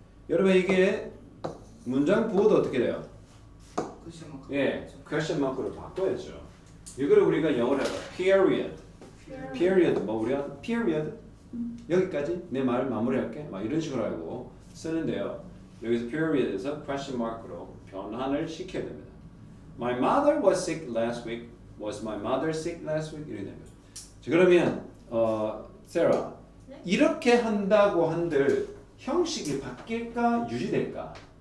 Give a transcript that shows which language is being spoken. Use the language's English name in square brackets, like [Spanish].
[Korean] 여러분 이게 문장 부호도 어떻게 돼요? 예, question mark로 바꿔야죠. 이거를 우리가 영어로 해봐. [English] period. [Korean] period 뭐 우리가 period 여기까지 내 말 마무리할게. 막 이런 식으로 알고 쓰는데요. 여기서 period에서 question mark로 변환을 시켜야 됩니다. [English] My mother was sick last week. Was my mother sick last week? [Korean] 이렇게 됩니다. 자, 그러면 세라 네? 이렇게 한다고 한들 형식이 바뀔까 유지될까?